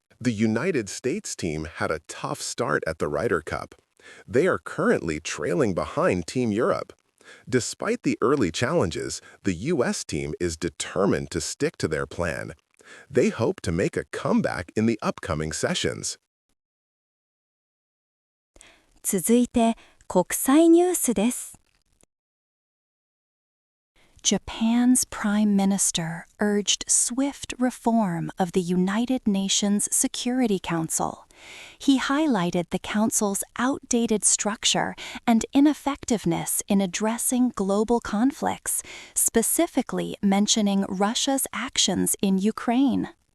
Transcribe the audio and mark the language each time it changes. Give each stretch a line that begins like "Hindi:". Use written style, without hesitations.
English: The United States team had a tough start at the Ryder Cup. They are currently trailing behind Team Europe. Despite the early challenges, the U.S. team is determined to stick to their plan. They hope to make a comeback in the upcoming sessions.
Japanese: 続いて、国際ニュースです。
English: Japan's Prime Minister urged swift reform of the United Nations Security Council. He highlighted the Council's outdated structure and ineffectiveness in addressing global conflicts, specifically mentioning Russia's actions in Ukraine.